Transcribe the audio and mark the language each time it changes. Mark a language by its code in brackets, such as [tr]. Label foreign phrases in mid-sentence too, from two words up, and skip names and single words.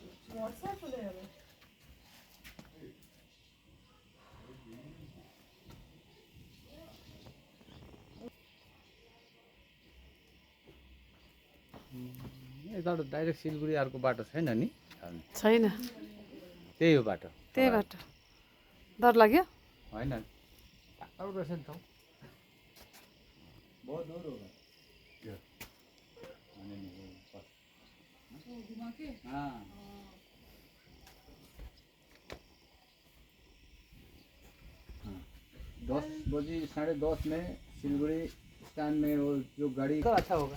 [ne] यता डाइरेक्ट सिलगढी अर्को बाटो छैन नि? छैन, त्यही हो बाटो। त्यही बाटो। डर लाग्यो? होइन, टाढो रहेछ नि त। [hi] बहुत दूर होगा क्या? हाँ 10 बजे 10:30 में सिलगुड़ी स्टैंड में वो जो गाड़ी का अच्छा होगा।